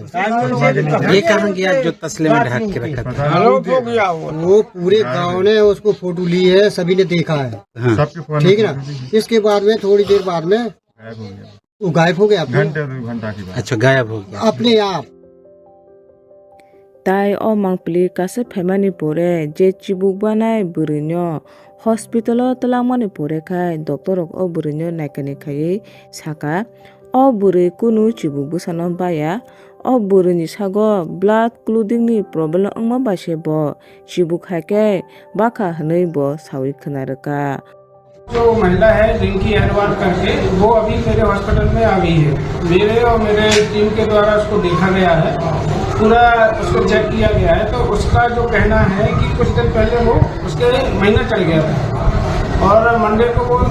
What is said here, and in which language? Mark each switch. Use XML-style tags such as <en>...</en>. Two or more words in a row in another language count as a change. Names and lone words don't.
<hi>ये कहाँ गया जो तसले में ढक के रखा था वो पूरे गांव ने उसको फोटो ली है सभी ने देखा है हाँ। ठीक है ना इसके बाद में थोड़ी देर बाद में वो गायब हो गया अच्छा गायब हो गया अपने आप</hi> <trp>Tai o mangpili kase phaimani pore je chibuk banai burinyo hospital o talangmani pore khai doctor rok o burinyo naikani khai saka o buri kunu chibuk busano baya o burini sago</trp> <en>blood clotting</en> <trp>ni problem angma baise bo chibuk haike bakha hanui bo sawi khnaruka</trp> <hi>जो महिला है रिंकी अहरवाल करके वो अभी मेरे हॉस्पिटल में आ गई है मेरे और मेरे टीम के द्वारा उसको देखा गया है पूरा उसको चेक किया गया है तो उसका जो कहना है कि कुछ दिन पहले वो उसके महीना चल गया था और मंडे को वो</hi>